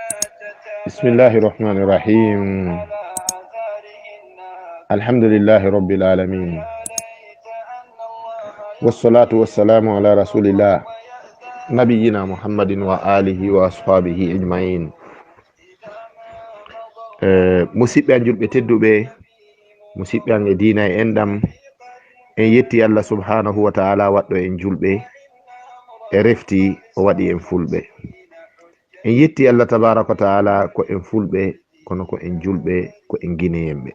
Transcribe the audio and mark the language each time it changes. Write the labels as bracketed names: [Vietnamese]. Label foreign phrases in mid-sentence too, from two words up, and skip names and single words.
[Arabic] بسم الله الرحمن الرحيم الحمد لله رب العالمين والصلاة والسلام على رسول الله نبينا محمد وآله وأصحابه أجمعين. [Fula] musidɓe an julɓe tedduɓe, musidɓe an e diina e enɗam, en yetti Allah [Arabic] سبحانه وتعالى [Fula] waɗɗo en julɓe e refti o waɗi en fulɓe. En yetti Allah [Arabic] تبارك وتعالى [Fula] ko en fulɓe kono ko en julɓe ko en guineyemɓe.